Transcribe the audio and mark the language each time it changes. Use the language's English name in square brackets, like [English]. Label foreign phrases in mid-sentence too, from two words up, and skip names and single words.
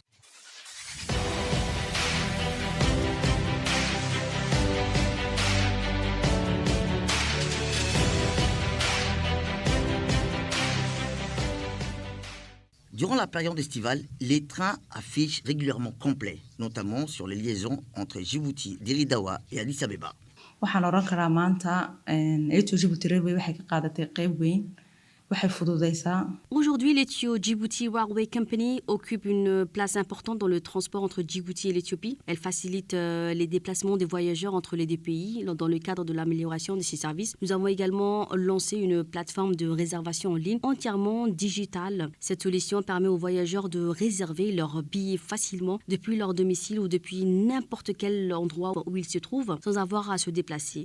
[French] Durant la période estivale, les trains affichent régulièrement complets, notamment sur les liaisons entre Djibouti, Diridawa et Addis Abeba. [Somali] waxaan oran karaa maanta Ethio-Djibouti Railway waxay ka qaadatay qayb weyn. [French] Aujourd'hui, l'Ethio-Djibouti Railway Company occupe une place importante dans le transport entre Djibouti et l'Éthiopie. Elle facilite les déplacements des voyageurs entre les deux pays dans le cadre de l'amélioration de ces services. Nous avons également lancé une plateforme de réservation en ligne entièrement digitale. Cette solution permet aux voyageurs de réserver leurs billets facilement depuis leur domicile ou depuis n'importe quel endroit où ils se trouvent sans avoir à se déplacer.